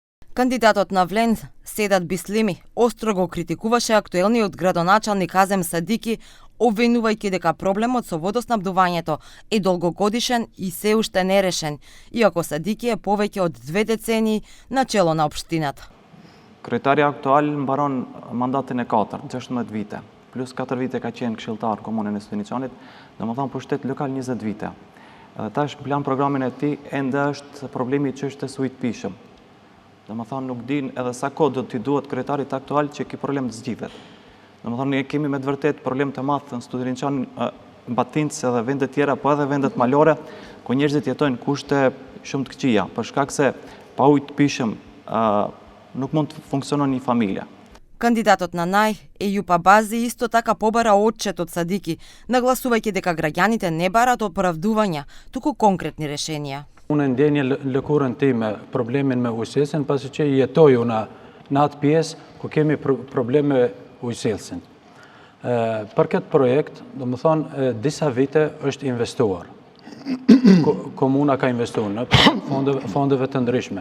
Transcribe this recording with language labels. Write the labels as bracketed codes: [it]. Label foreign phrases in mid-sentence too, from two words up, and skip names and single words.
[mk] Кандидатот на Влен, Седат Бислими, остро го критикуваше актуелниот градоначалник Азем Садики, обвинувајќи дека проблемот со водоснабдувањето е долгогодишен и се уште нерешен, иако Садики е повеќе од 2 децении на чело на општината. [sq] Kryetari aktual mbaron mandatin e 4, 16 vite, plus 4 vite ka qenë këshilltar komunën e Studeniçanit, domethënë pushtet lokal 20 vite. Edhe tash plan programin e tij ende është problemi i çështës ujit pishëm. Domethënë nuk din edhe sa kohë do t'i duhet kryetarit aktual që ky problem të zgjidhet. Domethënë ne kemi me të vërtet problem të madh në Studeniçan, Batincë edhe vende tjera, po edhe vendet malore, ku njerëzit jetojnë kushte shumë të këqija, për shkak se pa ujë të pishëm nuk mund të funksionon një familje. [mk] Кандидатот на НАЙ, Ејупа Бази, исто така побара отчет од Садики, нагласувајќи дека граѓаните не барат оправдувања, туку конкретни решенија. [sq] Unë ndjenjë lëkurën time problemin me ujësillësin, pasi që jetoju në atë pjesë ku kemi probleme ujësillësin. Për këtë projekt, do më thonë, disa vite është investuar. Komuna ka investuar në fondeve të ndryshme.